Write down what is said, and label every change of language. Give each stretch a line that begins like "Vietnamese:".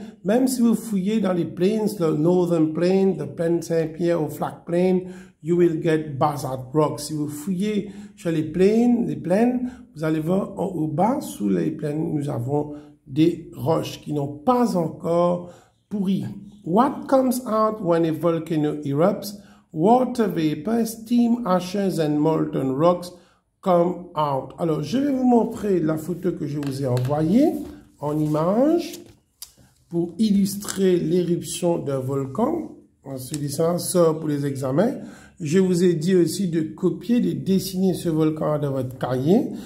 French: Même si vous fouillez dans les plains, le Northern Plain, the Plain Saint-Pierre ou Flat Plain,
English: you will get basalt rock.
French: Si vous fouillez sur les plaines, vous allez voir au bas, sous les plaines, nous avons des roches qui n'ont pas encore pourri.
English: What comes out when a volcano erupts? Water vapor, steam, ashes and molten rocks come out.
French: Alors, je vais vous montrer la photo que je vous ai envoyée en image pour illustrer l'éruption d'un volcan. Ce dessin sort pour les examens. Je vous ai dit aussi de copier, de dessiner ce volcan dans votre cahier.